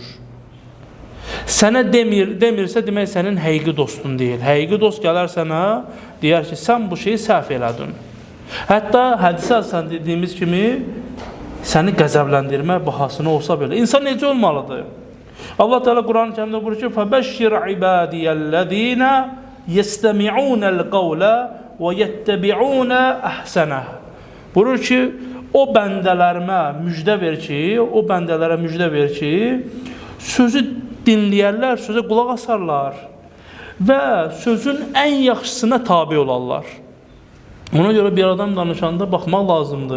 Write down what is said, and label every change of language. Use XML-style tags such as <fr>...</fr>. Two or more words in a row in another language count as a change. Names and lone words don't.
<az>Sənə demirsə, demək sənin həqiqi dostun deyil. Həqiqi dost gələr sənə, deyər ki, sən bu şeyi səhv elədin. Hətta hədisə əsasən dediyimiz kimi, səni qəzəbləndirmək bahasına olsa belə. İnsan necə olmalıdır? Allah Teala Quran-ı Kərimdə buyurur ki,</az> <ar>فَبَشِّرْ عِبَادِيَ الَّذ۪ينَ يَسْتَمِعُونَ الْقَوْلَ وَيَتَّبِعُونَ أَحْسَنَهُ.</ar> <az>Buyurur ki, o bəndələrimə müjdə ver ki, sözü dinləyərlər, sözə qulaq asarlar və sözün ən yaxşısına tabi olarlar. Ona görə bir adam danışanda baxmaq lazımdır.</az>